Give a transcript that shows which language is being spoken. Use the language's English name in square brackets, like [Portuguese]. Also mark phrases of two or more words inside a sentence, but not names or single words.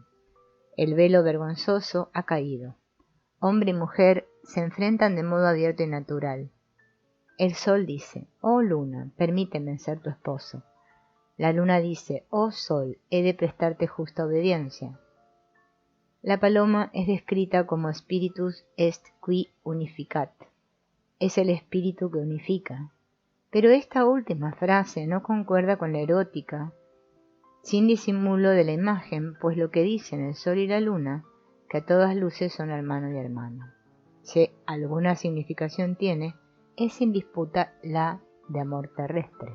[Spanish] El velo vergonzoso ha caído. Hombre y mujer se enfrentan de modo abierto y natural. El sol dice: oh luna, permíteme ser tu esposo. La luna dice: oh sol, he de prestarte justa obediencia. La paloma es descrita como [Latin] spiritus est qui unificat, [Spanish] es el espíritu que unifica. Pero esta última frase no concuerda con la erótica, sin disimulo de la imagen, pues lo que dicen el sol y la luna, que a todas luces son hermano y hermana. si alguna significación tiene, es sin disputa la de amor terrestre.